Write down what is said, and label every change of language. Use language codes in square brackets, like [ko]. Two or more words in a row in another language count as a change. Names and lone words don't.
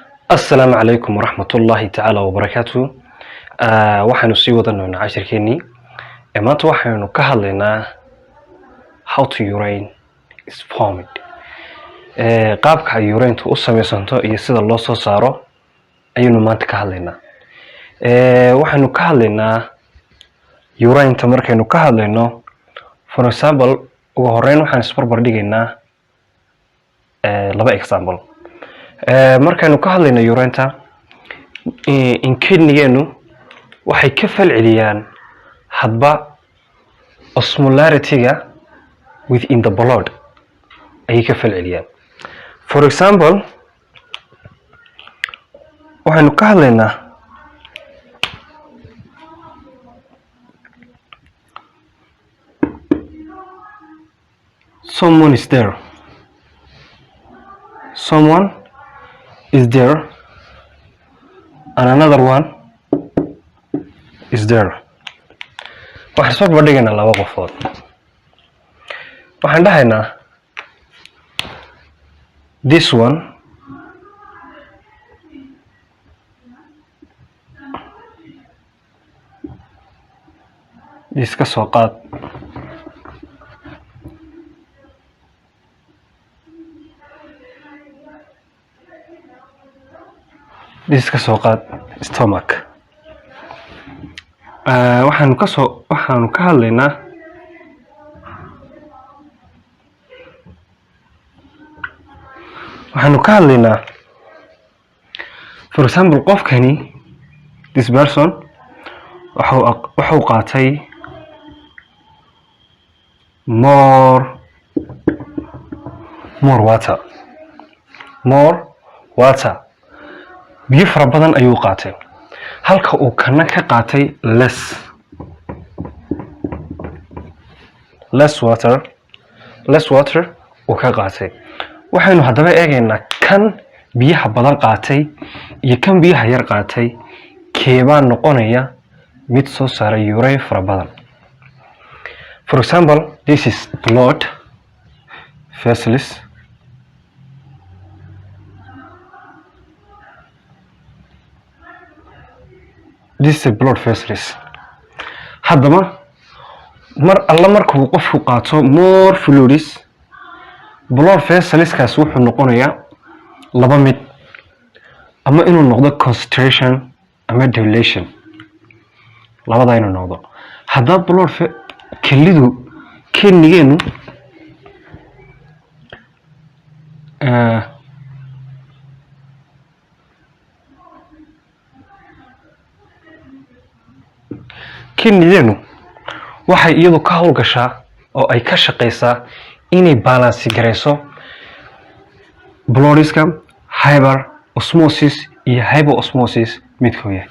[ar] السلام عليكم ورحمة الله تعالى وبركاته. [so] waxaanu sii wadanaynaa cashirkeenii maanta waxaanu ka hadlaynaa [en] how to urine is formed. [so] qaabka ay urine u samaysanto iyo sida loo soo saaro ayaynu maanta ka hadlaynaa. waxaanu ka hadlaynaa urine markaynu ka hadlayno, [en] for example [so] ugu horeyn waxaan isbarbar dhigaynaa laba example. markaynu ka hadlayno urine in kidneygeenu waxay ka falceliyaan hadba [en] osmolarity-ga within the blood [so] ay ka falceliyaan. [en] For example [so] waxaanu ka hadlaynaa [en] someone is there and another one is there. [so] waxaan soo bandhigaynaa laba qofood. waxaan dhahaynaa [en] this one [so] iska soo qaad, iska soo qaad stomach. waxaanu ka hadlaynaa [en] for example [so] qofkani [en] this person [so] wuxuu qaatay [en] more water, [so] biyo fara badan ayuu qaatay, halka uu kana ka qaatay [en] less water [so] uu ka qaatay. waxaynu haddaba eegaynaa kan biyaha badan qaatay iyo kan biyaha yar qaatay keebaa noqonaya mid soo saara urine fara badan. [en] For example this is blood vessels, [so] haddaba markuu qofku qaato [en] more fluids, blood vesselskaas [so] wuxuu noqonayaa laba mid, ama inuu noqdo concentration ama dilation, labada inuu noqdo. haddaba blood kidneygeenu waxay iyadu ka howlgashaa oo ay ka shaqeysaa inay balance gareyso bloodiska [en] hyper osmosis [so] iyo hypoosmosis midkoo yahay.